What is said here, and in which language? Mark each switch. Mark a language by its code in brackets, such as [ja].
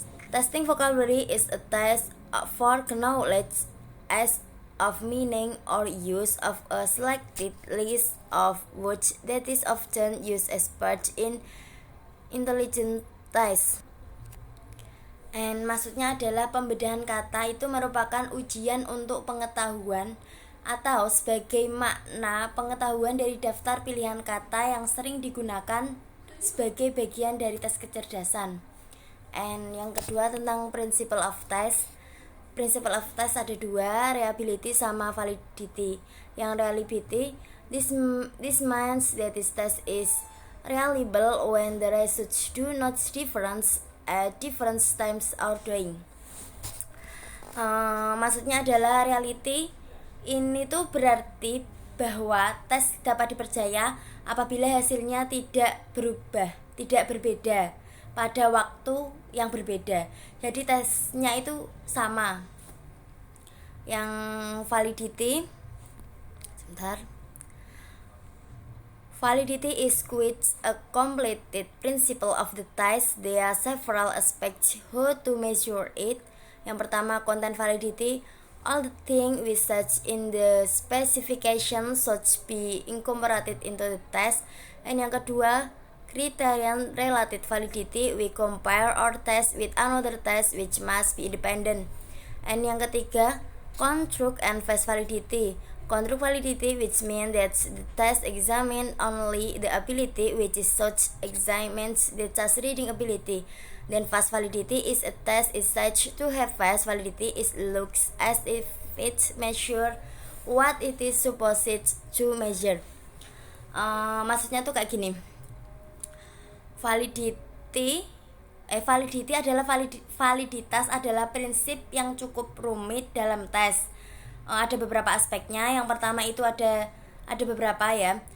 [en] Testing vocabulary is a test for knowledge as of meaning or use of a selected list of words that is often used as part in intelligent test. [id] And maksudnya adalah pembedahan kata itu merupakan ujian untuk pengetahuan atau sebagai makna pengetahuan dari daftar pilihan kata yang sering digunakan sebagai bagian dari tes kecerdasan. And yang kedua tentang principle of test. Principle of test ada dua, reliability sama validity. [en] Yang reliability, this means that this test is reliable when the results do not difference at different times or doing. [id] Maksudnya adalah reality ini tuh berarti bahwa tes dapat dipercaya apabila hasilnya tidak berubah, tidak berbeda pada waktu yang berbeda. Jadi tesnya itu sama. [en] Yang validity, validity is quite a completed principle of the test. There are several aspects how to measure it. [id] Yang pertama, [en] content validity. All the things we search in the specification should be incorporated into the test. And [id] yang kedua, [en] criterion relative validity, we compare our test with another test which must be independent. And [id] yang ketiga, [en] construct and phase validity. Construct validity, which means that the test examines only the ability which is such examines the test reading ability. Then phase validity is a test is such to have phase validity. It looks as if it measure what it is supposed to measure. [id] Maksudnya tuh kayak gini. Validity adalah validitas adalah prinsip yang cukup rumit dalam tes. Ada beberapa aspeknya. Yang pertama itu ada beberapa ya.